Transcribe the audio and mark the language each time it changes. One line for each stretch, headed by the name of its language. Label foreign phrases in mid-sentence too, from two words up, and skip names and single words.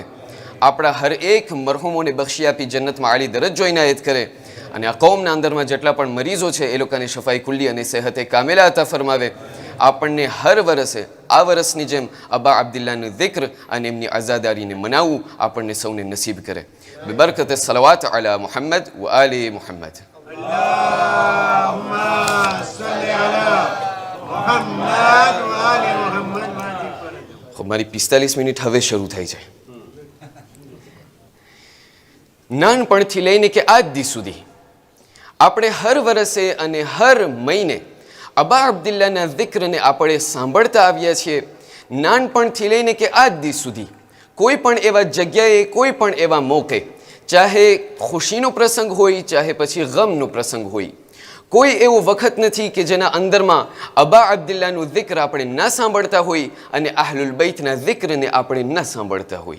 Gujarati: આપણા હર એક મરહુમોને બક્ષી આપી જન્નતમાં આલી દરજ્જો ઇનાયત કરે અને આ કૌમના અંદરમાં જેટલા પણ મરીઝો છે એ લોકોને શફાઈ ખુલ્લી અને સેહતે કામેલા અતા ફરમાવે. આપણને હર વર્ષે આ વર્ષની જેમ અબા અબ્દુલ્લાનું zikr અને એમની આઝાદારીને મનાવવું આપણને સૌને નસીબ કરે.
Arabic: ببركة صلوات على محمد و آل محمد. اللهم صل على محمد وآل محمد وآل فرج.
Gujarati: મારી 45 મિનિટ હવે શરૂ થઈ છે. નાનપણથી લઈને કે આજ દી સુધી આપણે હર વર્ષે અને હર મહિને અબા અબ્દુલ્લાના zikરને આપણે સાંભળતા આવ્યા છીએ. નાનપણથી લઈને કે આજ દી સુધી કોઈ પણ એવા જગ્યાએ, કોઈ પણ એવા મોકે, ચાહે ખુશીનો પ્રસંગ હોય, ચાહે પછી ગમનો પ્રસંગ હોય, કોઈ એવો વખત નથી કે જેના અંદરમાં અબા અબ્દુલ્લાનું zikર આપણે ન સાંભળતા હોય અને આહલુલ બૈતના zikરને આપણે ન સાંભળતા હોય.